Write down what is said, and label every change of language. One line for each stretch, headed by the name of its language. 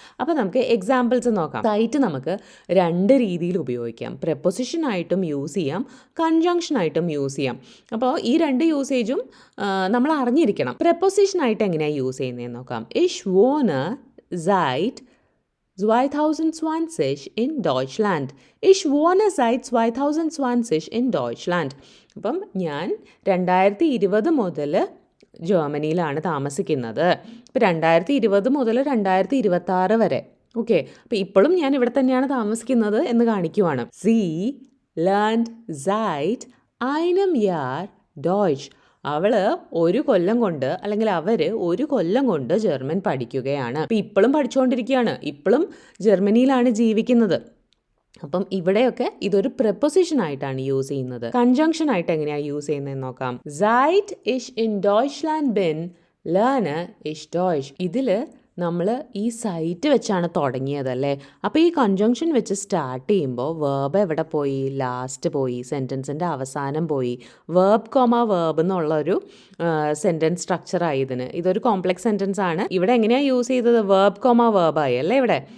Malayalam: അപ്പോൾ നമുക്ക് എക്സാമ്പിൾസ് നോക്കാം. സൈറ്റ് നമുക്ക് രണ്ട് രീതിയിൽ ഉപയോഗിക്കാം. പ്രപ്പോസിഷൻ ആയിട്ടും യൂസ് ചെയ്യാം, കൺജങ്ഷൻ ആയിട്ടും യൂസ് ചെയ്യാം. അപ്പോൾ ഈ രണ്ട് യൂസേജും നമ്മൾ അറിഞ്ഞിരിക്കണം. പ്രപ്പോസിഷൻ ആയിട്ട് എങ്ങനെയാണ് യൂസ് ചെയ്യുന്നതെന്ന് നോക്കാം.
German: ഇഷ് വോണ് സൈറ്റ് 2020 in Deutschland. Ich wohne seit 2020 in Deutschland.
Malayalam: അപ്പം ഞാൻ 2020 മുതൽ ജർമ്മനിയിലാണ് താമസിക്കുന്നത്. ഇപ്പം 2020 മുതൽ 2026 വരെ. ഓക്കെ, അപ്പം ഇപ്പോഴും ഞാൻ ഇവിടെ തന്നെയാണ് താമസിക്കുന്നത് എന്ന് കാണിക്കുവാണ്.
German: Sie lernt seit einem Jahr Deutsch.
Malayalam: അവൾ ഒരു കൊല്ലം കൊണ്ട് അല്ലെങ്കിൽ അവർ ഒരു കൊല്ലം കൊണ്ട് ജർമ്മൻ പഠിക്കുകയാണ്. അപ്പം ഇപ്പോഴും പഠിച്ചുകൊണ്ടിരിക്കുകയാണ്, ഇപ്പോഴും ജർമ്മനിയിലാണ് ജീവിക്കുന്നത്. അപ്പം ഇവിടെയൊക്കെ ഇതൊരു പ്രപ്പോസിഷൻ ആയിട്ടാണ് യൂസ് ചെയ്യുന്നത്. കൺജങ്ഷൻ ആയിട്ട് എങ്ങനെയാണ് യൂസ് ചെയ്യുന്നതെന്ന് നോക്കാം.
German: Seit ich in Deutschland bin, lerne ich Deutsch.
Malayalam: ഇതിൽ നമ്മൾ ഈ സൈറ്റ് വെച്ചാണ് തുടങ്ങിയതല്ലേ. അപ്പോൾ ഈ കൺജങ്ഷൻ വെച്ച് സ്റ്റാർട്ട് ചെയ്യുമ്പോൾ വേർബ് എവിടെ പോയി? ലാസ്റ്റ് പോയി, സെൻറ്റൻസിൻ്റെ അവസാനം പോയി. വേർബ് കോമ വേർബ് എന്നുള്ളൊരു സെൻറ്റൻസ് സ്ട്രക്ചറായി ഇതിന്. ഇതൊരു കോംപ്ലക്സ് സെൻറ്റൻസ് ആണ്. ഇവിടെ എങ്ങനെയാണ് യൂസ് ചെയ്തത്? വേർബ് കോമ വേർബായി അല്ലേ ഇവിടെ.